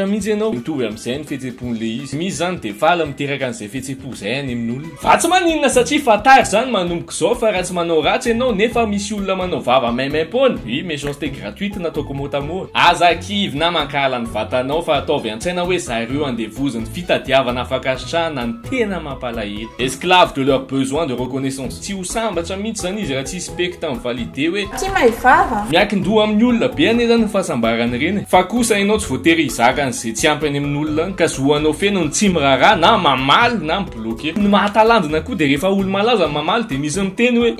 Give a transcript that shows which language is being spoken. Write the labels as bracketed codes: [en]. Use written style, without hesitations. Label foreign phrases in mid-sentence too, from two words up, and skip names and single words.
[mg] mihitsy ianao mitovy amin'izay ny fihetseham-pon'le izy misy zany de fala miteraka an'izay fihetseham-po zay any amin'ny olona fa tsy maninona satria fatary zany manomboka zao fa raha tsy manao ratsy ianao nefa misy olona manao vava maimaim-pony [fr] méchanceté gratuite [mg] nataoko motamora aza kivy na mankala ny vatanao fa ataovy an-tsaina hoe zareo andevoziny fitadiavana fankasitrahana ny tena mampalahelo [fr] esclave de leur besoin de reconnaissance [mg] tsy ho sambatra mihitsy zany izy raha tsy specta amin'ny validé hoe ty mahivava miankin-doha amin'ny olona be ane zany ny fahasambarany reny fa kosa ianao tsy voatery hizaka an'izay tsy ampy any amin'ny olona ka zohanao feno ny tsy miraharaha na mamaly na mibloqué ny mahatalandina koa de rehefa olo malaza mamaly de misy miteny hoe